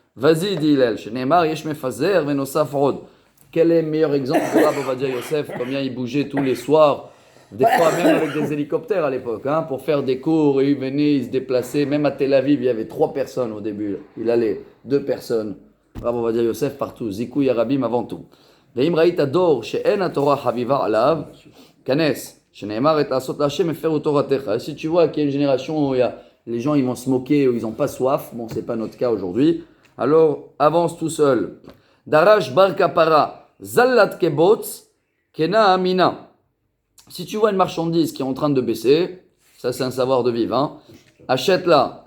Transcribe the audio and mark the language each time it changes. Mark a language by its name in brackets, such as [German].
[French] Vas-y, dit Hillel, [Hebrew] Sheneemar yesh mefazer venosaf rod. [French] Quel est le meilleur exemple de Rav Ovadia Yosef, combien il bougeait tous les soirs, des fois même avec des hélicoptères à l'époque, hein, pour faire des cours, et il venait, il se déplaçait, même à Tel Aviv, il y avait 3 personnes au début, il allait, 2 personnes. Rav Ovadia Yosef partout, Zikou Yarabim avant tout. [Hebrew] ואם ראית דור שאין התורה חביבה עליו, כנס, שנאמר את לעשות להשם הפרו תורתך. [French] Si tu vois qu'il y a une génération où les gens ils vont se moquer, où ils n'ont pas soif, bon c'est pas notre cas aujourd'hui, alors avance tout seul. Darash bar kapara, zallat kebotz, kena amina. Si tu vois une marchandise qui est en train de baisser, ça c'est un savoir de vivre, hein, achète-la.